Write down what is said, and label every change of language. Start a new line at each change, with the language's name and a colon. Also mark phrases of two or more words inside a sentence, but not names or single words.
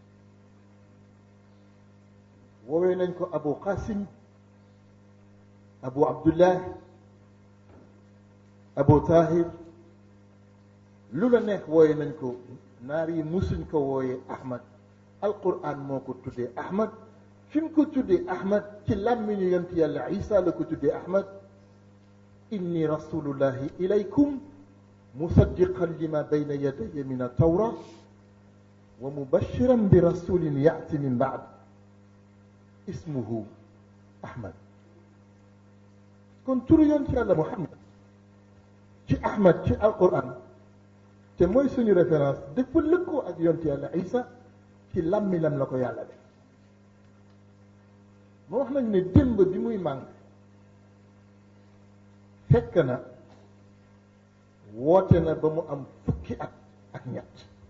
Wolof: woowee nañ ko Abu Qasim, Abu Abdullah, Abu Tahir, lu la neex wooye nañ ko. naar yi musuñ ko wooye Ahmad. alquran moo ko tuddee Ahmad. fi mu ko tuddee Ahmad ci làmmiñu yonent yàlla Isa la ko tuddee Ahmad.
Arabic: إني رسول الله إليكم مصدقا لما بين يدي من التوراة ومبشرا برسول يأتي من بعد اسمه أحمد.
Wolof: kon turu yonent yàlla Muhammad ci Ahmad ci alquran te mooy suñu référence dafa lëkkoo ak yonent yàlla Isa ci làmmiñam la ko yàlla def. moo wax nañ ne démb bi muy màng fekk na woote na ba mu am fukki at ak ñett.